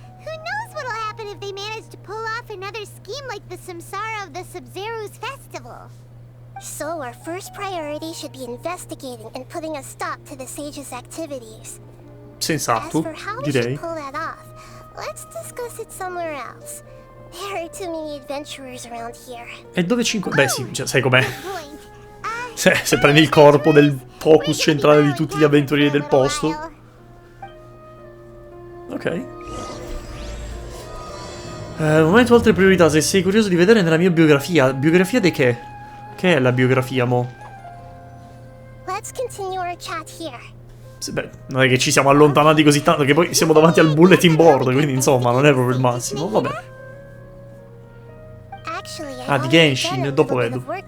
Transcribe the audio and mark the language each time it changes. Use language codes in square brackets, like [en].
[en] Who knows what'll happen if they manage to pull off another scheme like the Samsara of the Sub-Zero's festival? So our first priority should be investigating and putting a stop to the sages' activities. [it] Sensato, [en] As for how we [it] direi. [en] should pull that off, let's discuss it somewhere else. There are too many adventurers around here. [it] E dove ci Beh sì, cioè, sai com'è. [en] Good point. [it] Se prendi il corpo del focus centrale di tutti gli avventurieri del posto. Ok. Momento altre priorità. Se sei curioso di vedere nella mia biografia. Biografia di che? Che è la biografia, mo? [en] Let's continue our chat here. [it] Beh, non è che ci siamo allontanati così tanto, che poi siamo davanti al [en] bulletin board, [it] quindi insomma non è proprio il massimo. Vabbè. Ah, di Genshin, dopo vedo.